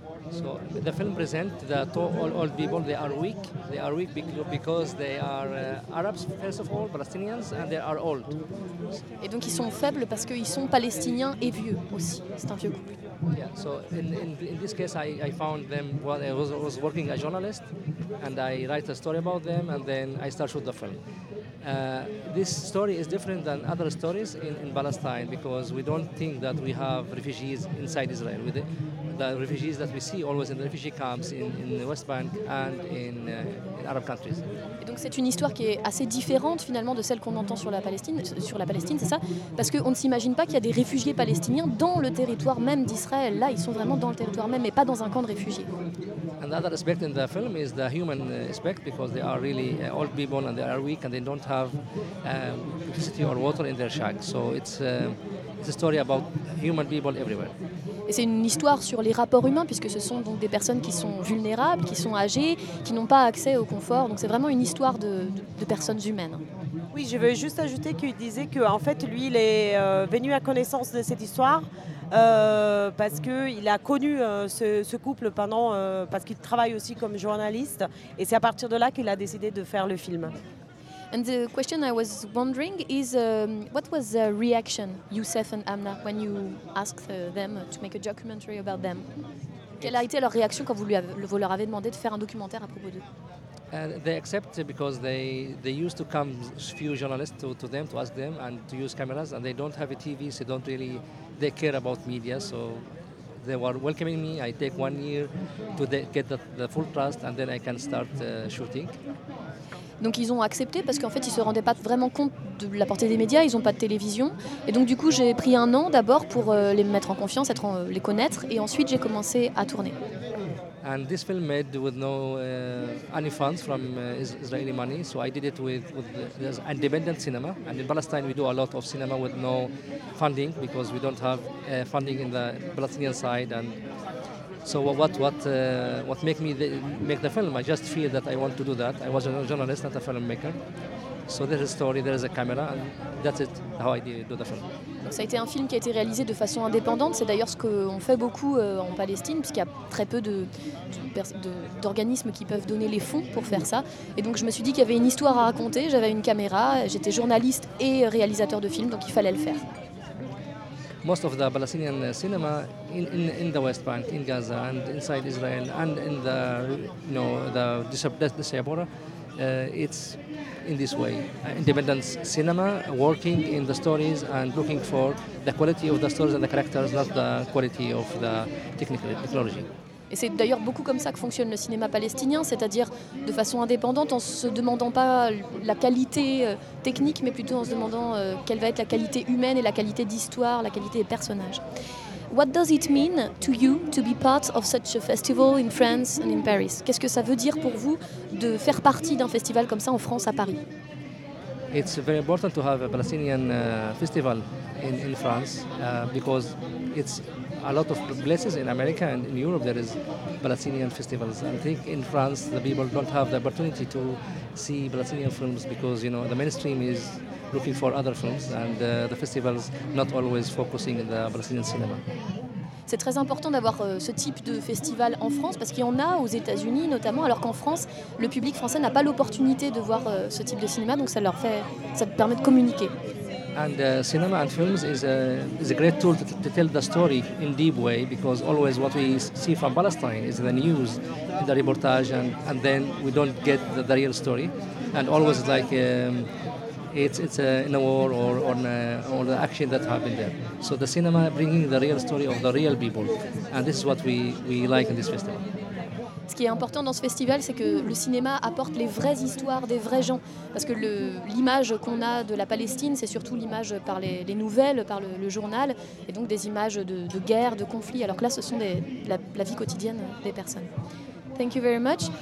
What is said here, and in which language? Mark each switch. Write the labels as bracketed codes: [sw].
[en] So the film presents that all people, they are weak. They are weak because they are Arabs, first of all, Palestinians, and they are old. [fr] Et donc ils sont faibles parce qu'ils sont palestiniens et vieux aussi. C'est un vieux couple. [en] Yeah, so in this case, I found them while I was working as a journalist, and I write a story about them, and then I start shoot the film. This story is different than other stories in Palestine because we don't think that we have refugees inside Israel. The refugees that we see always in the refugee camps in the West Bank and in Arab countries. [fr] Et donc c'est une histoire qui est assez différente finalement de celle qu'on entend sur la Palestine, c'est ça? Parce qu'on ne s'imagine pas qu'il y a des réfugiés palestiniens dans le territoire même d'Israël. Là, ils sont vraiment dans le territoire même et pas dans un camp de réfugiés. [en] And the other aspect in the film is the human aspect because they are really old people and they are weak and they don't have electricity or water in their shack. So it's a story about human people everywhere. [fr] Et c'est une histoire sur les rapports humains puisque ce sont donc des personnes qui sont vulnérables, qui sont âgées, qui n'ont pas accès au confort. Donc c'est vraiment une histoire de personnes humaines. Oui, je veux juste ajouter qu'il disait qu'en fait, lui, il est venu à connaissance de cette histoire parce qu'il a connu ce couple pendant, parce qu'il travaille aussi comme journaliste. Et c'est à partir de là qu'il a décidé de faire le film. [en] And the question I was wondering is, what was the reaction, Youssef and Amna, when you asked them to make a documentary about them? [fr] Quelle a été leur réaction quand vous leur avez demandé de faire un documentaire à propos d'eux? [en] They accept because they used to come few journalists to them to ask them and to use cameras and they don't have a TV, so don't really they care about media. So they were welcoming me. I take 1 year to get the full trust and then I can start shooting. [fr] Donc ils ont accepté parce qu'en fait ils se rendaient pas vraiment compte de la portée des médias, ils ont pas de télévision. Et donc du coup j'ai pris 1 an d'abord pour les mettre en confiance, les connaître et ensuite j'ai commencé à tourner. [en] And this film made with no any funds from Israeli money, so I did it with independent cinema. And in Palestine we do a lot of cinema with no funding because we don't have funding in the Palestinian side. And so what make me make the film? I just feel that I want to do that. I was a journalist, not a filmmaker. So there is a story, there is a camera, and that's it. How I do the film. [fr] Donc ça a été un film qui a été réalisé de façon indépendante. C'est d'ailleurs ce qu'on fait beaucoup en Palestine, puisqu'il y a très peu d'organismes qui peuvent donner les fonds pour faire ça. Et donc je me suis dit qu'il y avait une histoire à raconter. J'avais une caméra, j'étais journaliste et réalisateur de films, donc il fallait le faire. [en] Most of the Palestinian cinema in the West Bank, in Gaza, and inside Israel, and in the the diaspora, it's in this way: independent cinema working in the stories and looking for the quality of the stories and the characters, not the quality of the technology. [fr] Et c'est d'ailleurs beaucoup comme ça que fonctionne le cinéma palestinien, c'est-à-dire de façon indépendante, en se demandant pas la qualité technique, mais plutôt en se demandant quelle va être la qualité humaine et la qualité d'histoire, la qualité des personnages. [en] What does it mean to you to be part of such a festival in France and in Paris? [fr] Qu'est-ce que ça veut dire pour vous de faire partie d'un festival comme ça en France, à Paris? [en] It's very important to have a Palestinian festival in France because it's a lot of places in America and in Europe there is Palestinian festivals. I think in France the people don't have the opportunity to see Palestinian films because you know the mainstream is looking for other films and the festivals not always focusing on the Palestinian cinema. [fr] C'est très important d'avoir ce type de festival en France parce qu'il y en a aux États-Unis notamment, alors qu'en France le public français n'a pas l'opportunité de voir ce type de cinéma, donc ça permet de communiquer. [en] And cinema and films is a great tool to tell the story in deep way because always what we see from Palestine is the news, the reportage, and then we don't get the real story. And always like it's in a war or on all the action that happened there. So the cinema bringing the real story of the real people, and this is what we like in this festival. [fr] Ce qui est important dans ce festival, c'est que le cinéma apporte les vraies histoires des vrais gens. Parce que l'image qu'on a de la Palestine, c'est surtout l'image par les nouvelles, par le journal, et donc des images de guerre, de conflit, alors que là, ce sont la vie quotidienne des personnes. [en] Thank you very much.